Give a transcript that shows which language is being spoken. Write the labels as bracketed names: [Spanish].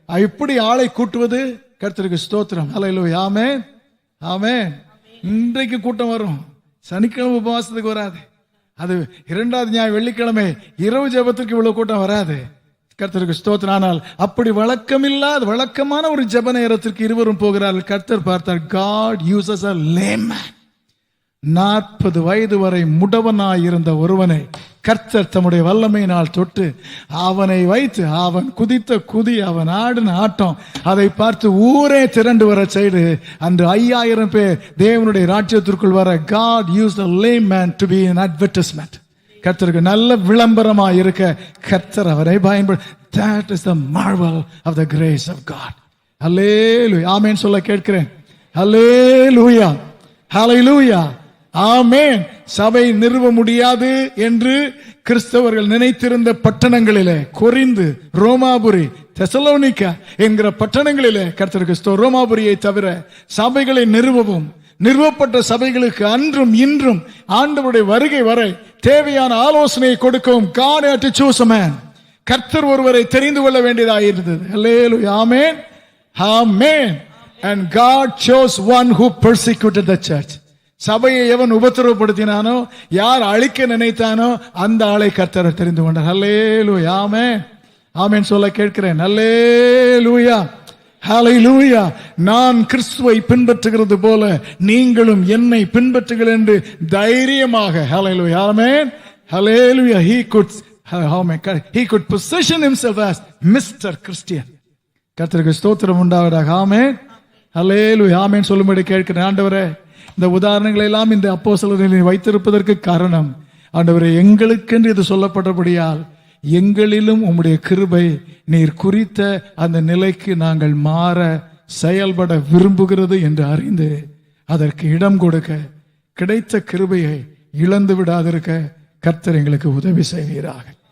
[Tamil] எப்படி ஆளை கூட்டுவது? கர்த்தருக்கு ஸ்தோத்திரம். ஹல்லேலூயா, ஆமென், ஆமென். இன்றைக்கு கூட்டம் வரும், சனிக்கிழமை உபவாசத்துக்கு வராது. அது 2வது ஞாயிறு வெள்ளிக்கிழமை இரவு ஜெபத்துக்கு இவ்வளவு கூட்டம் வராது. கர்த்தருக்கு ஸ்தோத்திரம். ஆனால் அப்படி வழக்கமில்லாத வழக்கமான ஒரு ஜெப நேரத்திற்கு இருவரும் போகிறார்கள். கர்த்தர் பார்த்தார், [English] God uses a layman. [Tamil] 40 வயது வரை முடவனாயிருந்த ஒருவனை கர்த்தர் தம்முடைய வல்லமையினால் தொட்டு அவனை வைத்து அவன் குதித்த குதி, அவன் ஆடின ஆட்டம், அதை பார்த்து ஊரே திரண்டு வர செய்து அன்று 5000 பேர் தேவனுடைய ராஜ்யத்திற்குள் வர. [English] God used a layman to be an advertisement. [Tamil] கர்த்தருக்கு நல்ல விளம்பரமா இருக்க கர்த்தர் அவரை பயன்படு. [English] That is the marvel of the grace of God. [Tamil] ஹல்லேலூயா, ஆமென் சொல்ல கேட்கிறேன். ஹல்லேலூயா, ஹல்லேலூயா, ஆமென். சபை நிறுவ முடியாது என்று கிறிஸ்தவர்கள் நினைத்திருந்த பட்டணங்களிலே, கொரிந்து, ரோமாபுரி, தெசலோனிக்கா என்கிற பட்டணங்களிலே கர்த்தருக்கு ரோமாபுரியை தவிர சபைகளை நிறுவவும், நிறுவப்பட்ட சபைகளுக்கு அன்றும் இன்றும் ஆண்டவருடைய வருகை வரை தேவையான ஆலோசனையை கொடுக்கவும் [English] God had to choose a man. [Tamil] கர்த்தர் ஒருவரை தெரிந்து கொள்ள வேண்டியதாக இருந்தது. ஹல்லேலூயா, ஆமென், ஆமென். [English] And God chose one who persecuted the church. [Tamil] சபையை எவன் உபத்திரவப்படுத்தினானோ, யார் அழிக்க நினைத்தானோ அந்த ஆளை கர்த்தர் தெரிந்து கொண்டார். ஹல்லேலூயா, ஆமென், ஆமென் சொல்ல கேட்கிறேன். ஹல்லேலூயா, ஹல்லேலூயா. நான் கிறிஸ்துவை பின்பற்றுகிறது போல நீங்களும் என்னை பின்பற்றுங்கள் என்று தைரியமாக. ஹல்லேலூயா, ஆமென், ஹல்லேலூயா. [English] He could position himself as Mr. [Tamil] Christian. கர்த்தருக்கு ஸ்தோத்திரம் உண்டாவதாக. ஆமென், ஹல்லேலூயா, ஆமென் சொல்லும்படி கேட்கிறேன். ஆண்டவரே, இந்த உதாரணங்களை எல்லாம் இந்த அப்போஸ்தலர்களை வைத்திருப்பதற்கு காரணம், ஆண்டவரே, எங்களுக்கென்று இது சொல்லப்பட்டபடியால் எங்களிலும் உம்முடைய கிருபை நீர் குறித்த அந்த நிலைக்கு நாங்கள் மாற செயல்பட விரும்புகிறது என்று அறிந்து அதற்கு இடம் கொடுக்க, கிடைத்த கிருபையை இழந்து விடாதிருக்க கர்த்தர் எங்களுக்கு உதவி செய்வீராக.